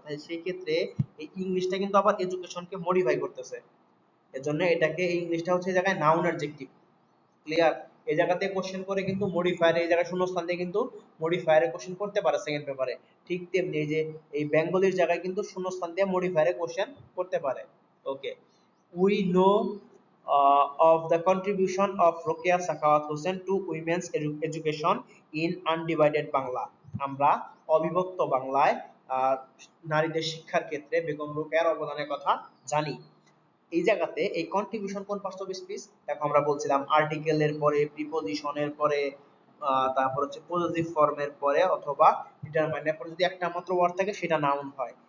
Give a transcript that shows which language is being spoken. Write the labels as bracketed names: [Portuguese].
[Bangla] তাই সেই ক্ষেত্রে এই ইংলিশটা কিন্তু আবার এডুকেশনকে মডিফাই করতেছে। এজন্য এটাকে, এই ইংলিশটা হচ্ছে এই জায়গায় নাউন অ্যাডজেক্টিভ। ক্লিয়ার? এই জায়গাতে কোশ্চেন করে কিন্তু মডিফায়ার, এই জায়গায় শূন্যস্থান দিয়ে কিন্তু মডিফায়ারে কোশ্চেন করতে পারে সেকেন্ড পেপারে। ঠিক তেমনি এই যে এই বেঙ্গলির জায়গায় কিন্তু শূন্যস্থান দিয়ে মডিফায়ারে কোশ্চেন করতে পারে। [English] Okay, we know of the contribution of Rokeya Sakhawat Hossain to women's education in undivided Bangla। [Bangla] আমরা অবিভক্ত বাংলায় নারীদের শিক্ষার ক্ষেত্রে বেগম রোকেয়ার অবদানের কথা জানি। এই জায়গাতে এই কন্ট্রিবিউশন কোন পার্টস অফ স্পিচ? দেখো আমরা বলছিলাম আর্টিকেলের পরে, প্রিপজিশনের পরে, তারপর হচ্ছে পজিটিভ ফর্মের পরে অথবা ডিটারমাইনের পরে যদি একটা মাত্র ওয়ার্ড থাকে সেটা নাউন হয়।